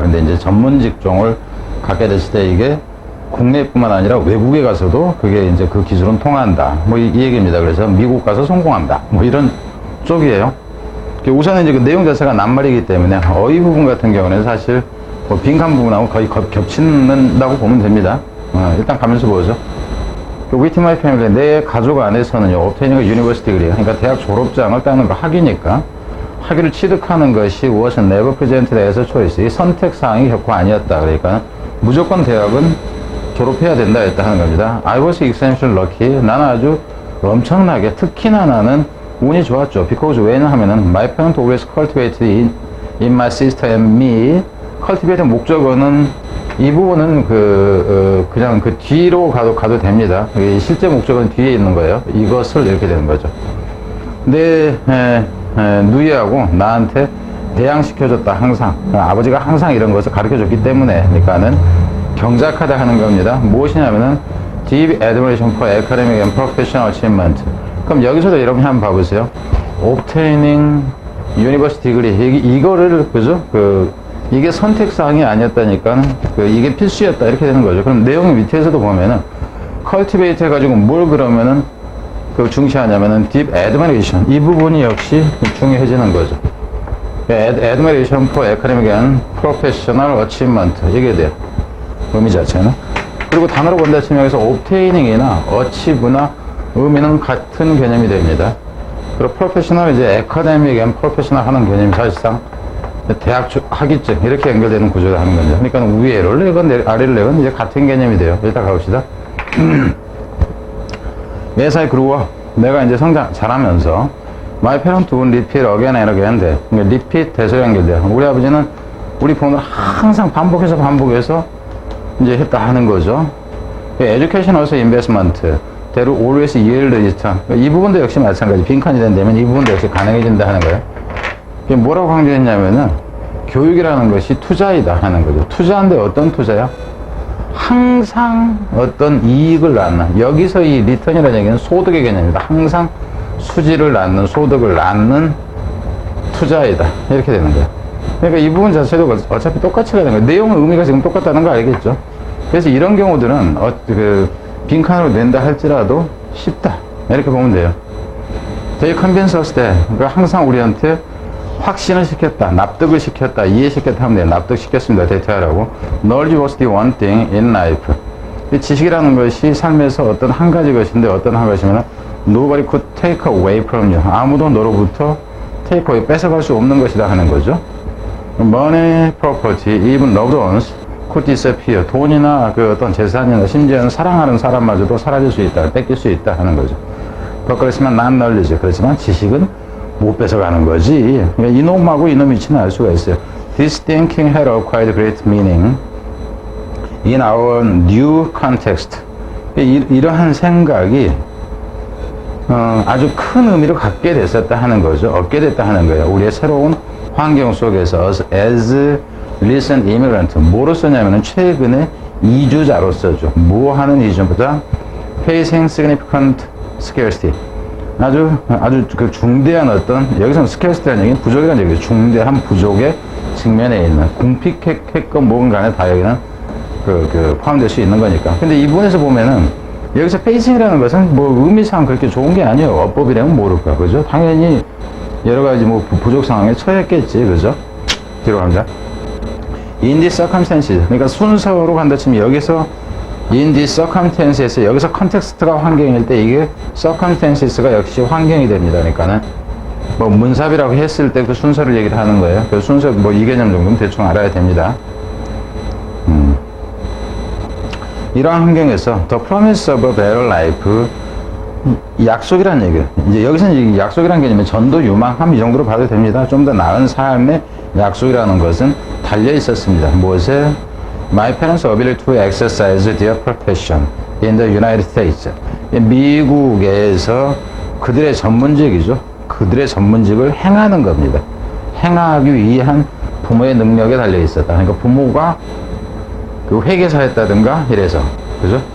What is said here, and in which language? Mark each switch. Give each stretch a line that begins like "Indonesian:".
Korean: 근데 이제 전문 직종을 갖게 됐을 때 이게 국내뿐만 아니라 외국에 가서도 그게 이제 그 기술은 통한다. 뭐 이 얘기입니다. 그래서 미국 가서 성공한다. 뭐 이런 쪽이에요. 우선은 이제 그 내용 자체가 낱말이기 때문에 어휘 부분 같은 경우는 사실 뭐 빈칸 부분하고 거의 겹친다고 보면 됩니다. 일단 가면서 보죠.
English: Within my family,
Korean: 내 가족 안에서는요,
English: obtaining a university degree,
Korean: 그러니까 대학 졸업장을 따는 거 학위니까 학위를 취득하는 것이
English: was never presented as a choice.
Korean: 이 선택사항이 결코 아니었다. 그러니까 무조건 대학은 졸업해야 된다 했다 하는 겁니다.
English: I was exceptionally lucky.
Korean: 나는 아주 엄청나게, 특히나 나는 운이 좋았죠.
English: Because
Korean: 왜냐하면은
English: my parents always cultivated in my sister and me.
Korean: cultivate 목적어는 이 부분은 그냥 그 뒤로 가도 됩니다. 실제 목적어는 뒤에 있는 거예요. 이것을 이렇게 되는 거죠. 내 누이하고 나한테 대양시켜줬다, 항상. 아버지가 항상 이런 것을 가르쳐줬기 때문에, 그러니까는 경작하다 하는 겁니다. 무엇이냐면은
English: deep admiration for academic and professional achievement.
Korean: 그럼 여기서도 여러분 한번 봐보세요.
English: obtaining university degree.
Korean: 이거를, 그죠? 이게 선택사항이 아니었다니까, 이게 필수였다. 이렇게 되는 거죠. 그럼 내용 밑에서도 보면은, cultivate 해가지고 뭘 그러면은, 중시하냐면은,
English: deep admiration.
Korean: 이 부분이 역시 중요해지는 거죠.
English: admiration for academic and professional achievement.
Korean: 이게 돼요. 의미 자체는. 그리고 단어로 본다 치면 여기서 obtaining이나 achieve나 의미는 같은 개념이 됩니다. 그리고 professional, 이제 academic and professional 하는 개념이 사실상 대학 학위증 이렇게 연결되는 구조를 하는 거죠. 그러니까 위에를 내건 아래를 내건 이제 같은 개념이 돼요. 일단 가봅시다.
English: As I grew up,
Korean: 내가 이제 성장 잘하면서
English: my parents would repeat again and again 돼.
Korean: 그러니까 repeat 돼서 연결돼요. 우리 아버지는 우리 부모를 항상 반복해서 이제 했다 하는 거죠.
English: Education also investment. There always yield return.
Korean: 이 부분도 역시 마찬가지. 빈칸이 된다면 이 부분도 역시 가능해진다 하는 거예요. 뭐라고 강조했냐면은 교육이라는 것이 투자이다 하는 거죠. 투자인데 어떤 투자야? 항상 어떤 이익을 낳는, 여기서 이 리턴이라는 얘기는 소득의 개념입니다. 항상 수지를 낳는, 소득을 낳는 투자이다. 이렇게 되는 거예요. 그러니까 이 부분 자체도 어차피 똑같이 가는 거예요. 내용은 의미가 지금 똑같다는 거 알겠죠? 그래서 이런 경우들은 빈칸으로 낸다 할지라도 쉽다. 이렇게 보면 돼요.
English: They convince us that,
Korean: 그러니까 항상 우리한테 확신을 시켰다, 납득을 시켰다, 이해시켰다 하면 돼요. 납득시켰습니다. 대퇴하라고.
English: Knowledge was the one thing in life.
Korean: 이 지식이라는 것이 삶에서 어떤 한 가지 것인데 어떤 한 것이면
English: nobody could take away from you.
Korean: 아무도 너로부터 take away, 뺏어갈 수 없는 것이다 하는 거죠.
English: Money, property, even loved ones could disappear.
Korean: 돈이나 어떤 재산이나 심지어는 사랑하는 사람마저도 사라질 수 있다, 뺏길 수 있다 하는 거죠. 그렇지만
English: not knowledge.
Korean: 그렇지만 지식은 못 뺏어가는 거지. 이놈하고 이놈 위치는 알 수가 있어요.
English: This thinking had acquired great meaning in our new context.
Korean: 이러한 생각이 아주 큰 의미를 갖게 됐었다 하는 거죠. 얻게 됐다 하는 거예요. 우리의 새로운 환경 속에서
English: as recent immigrant.
Korean: 뭐로 쓰냐면은 최근에 이주자로서죠. 뭐 하는 이주보다
English: facing significant scarcity.
Korean: 아주 중대한 어떤, 여기서는 scarcity라는 얘기는 부족이라는 얘기죠. 중대한 부족의 측면에 있는, 궁핍했건 뭐건 간에 다 여기는 포함될 수 있는 거니까. 근데 이 부분에서 보면은 여기서 facing이라는 것은 뭐 의미상 그렇게 좋은 게 아니에요. 어법이라면 모를까, 그죠? 당연히 여러 가지 뭐 부족 상황에 처했겠지, 그죠? 뒤로 갑니다.
English: In these circumstances.
Korean: 그러니까 순서로 간다 치면 여기서
English: in these circumstances
Korean: 에서 여기서 컨텍스트가 환경일 때 이게 circumstances가 역시 환경이 됩니다. 그러니까는 뭐 문삽이라고 했을 때 그 순서를 얘기를 하는 거예요. 그 순서 뭐 이 개념 정도는 대충 알아야 됩니다. 이러한 환경에서
English: the promise of a better life,
Korean: 약속이라는 얘기예요. 이제 여기서는 약속이라는 개념이 전도 유망함 이 정도로 봐도 됩니다. 좀 더 나은 삶의 약속이라는 것은 달려 있었습니다. 무엇에?
English: My parents' ability to exercise their profession in the United States.
Korean: 미국에서 그들의 전문직이죠. 그들의 전문직을 행하는 겁니다. 행하기 위한 부모의 능력에 달려 있었다. 그러니까 부모가 그 회계사였다든가 이래서, 그죠?